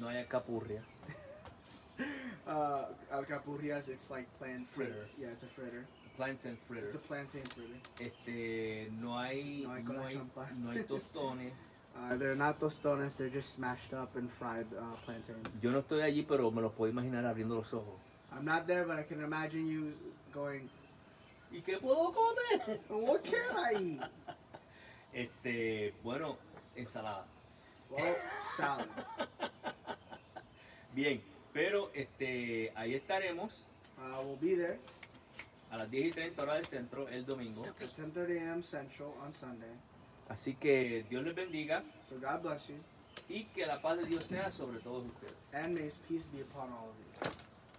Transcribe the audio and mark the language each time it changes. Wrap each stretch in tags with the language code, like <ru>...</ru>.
<es>No hay alcapurria.</es> <en>Alcapurrias, it's like plantain. Fritter. Yeah, it's a fritter. Plantain fritter. It's a plantain fritter.</en> <es>No hay tostones.</es> <en>They're not tostones, they're just smashed up and fried plantains.</en> <es>Yo no estoy allí, pero me los puedo imaginar abriendo los ojos.</es> <en>I'm not there, but I can imagine you going,</en> <es>¿Y qué puedo comer?</es> <en>what can I eat?</en> <es>Bueno, ensalada.</es> <en>Well, salad.</en> <es>Bien, pero ahí estaremos</es> <en>We'll be there</en> <es>a las 10:30 hora del centro el domingo.</es> <en>at 10:30 a.m. Central on Sunday.</en> <es>Así que Dios les bendiga</es> <en>So God bless you,</en> <es>y que la paz de Dios sea sobre todos ustedes.</es> <en>and may His peace be upon all of you.</en>